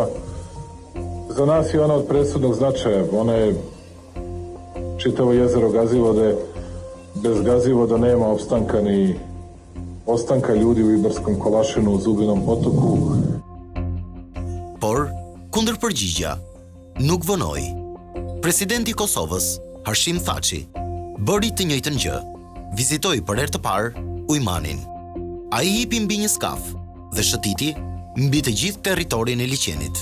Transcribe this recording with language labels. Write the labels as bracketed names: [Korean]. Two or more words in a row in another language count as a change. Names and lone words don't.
[Serbian] Za nas je ona od presudnog značaja. Ona je čitavo jezero Gazivode. Bez Gazivoda nema opstanka ni ostanka ljudi u Ibarskom Kolašinu, u Zubinom Potoku. [Albanian] Por, kundër përgjigja, nuk vënoi. Presidenti i Kosovës, Hashim Thaçi, bëri të njëjtën gjë. Vizitoi për herë të parë Ujmanin. Ai hipi mbi një skaf dhe shëtiti mbi të gjithë territorin e Liqenit.